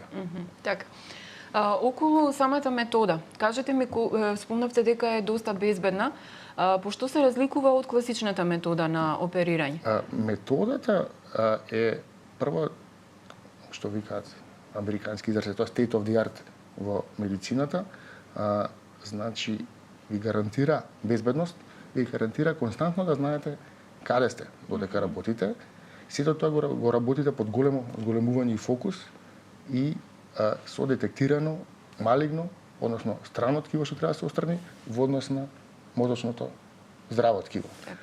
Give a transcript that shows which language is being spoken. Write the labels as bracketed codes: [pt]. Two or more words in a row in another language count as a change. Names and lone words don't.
[mk] Така. Околу самата метода, кажете ми, спомнавте дека е доста безбедна, по што се разликува од класичната метода на оперирање? Методата е прво, што викаат американски израз, тоа [en] state of the art [mk] во медицината, значи ви гарантира безбедност, ви гарантира константно да знаете каде сте додека работите. Сето тоа го работите под големување и фокус и со детектирано малигно, односно странно ткиво што треба да се отстрани во однос на мозочното здраво ткиво.